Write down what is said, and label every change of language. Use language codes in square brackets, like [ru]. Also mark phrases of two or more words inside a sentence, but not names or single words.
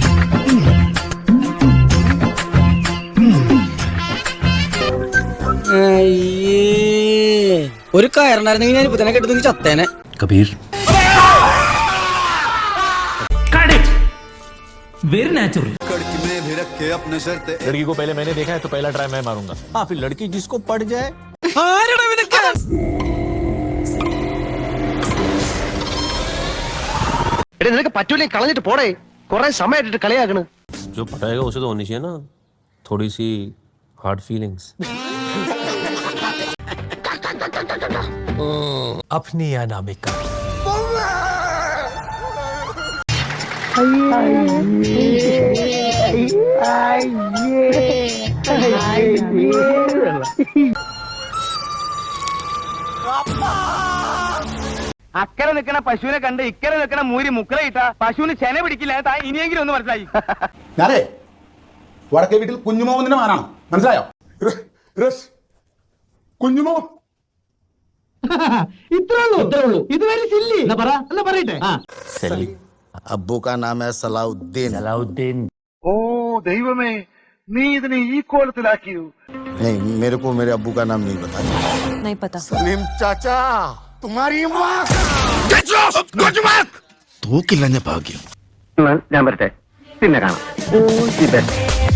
[ml] ഒരു കയറുണ്ടായിരുന്നെങ്കിൽ ഞാൻ ഇപ്പൊ തന്നെ കെട്ടുന്നെങ്കിൽ ചത്തേനെ. കബീർ, [en] very natural. [hi] लड़की को पहले मैंने देखा है तो पहला ट्राई मैं मारूंगा. हाँ, फिर लड़की जिसको पड़ जाए. [ml] നിനക്ക് പറ്റൂലേ, കളഞ്ഞിട്ട് പോടേ. കുറെ സമയമായിട്ട് കളിയാക്കണ്. [hi] जो पटाएगा उसे तो होनी चाहिए ना थोड़ी सी [en] hard feelings. [hi] अपनी अनामिका. [ml] അക്കരെ നിൽക്കണ പശുവിനെ കണ്ട് ഇക്കരെ നിൽക്കണ മൂരി മുക്കലയിട്ട പശുവിന് ചെന പിടിക്കില്ല. ഇനിയെങ്കിലും ഒന്ന് മനസ്സിലായി. ഞാനേ വടക്കേ വീട്ടിൽ കുഞ്ഞുമോഹന്റെ മകനാണ്, മനസ്സിലായോ? കുഞ്ഞുമോ [hi] सली. अब्बू का नाम है सलाउद्दीन. सलाउद्दीन. [ml] ഓ ദൈവമേ, നീ ഇതിനെ ഈ കോലത്തിലാക്കിയോ? [hi] नहीं, मेरे को मेरे अब्बू का नाम नहीं पता. नहीं पता. सलीम चाचा, तुम्हारी माँ [ml] തൂക്കില്ല ഭാഗ്യം. ഞാൻ വരട്ടെ, പിന്നെ കാണാം.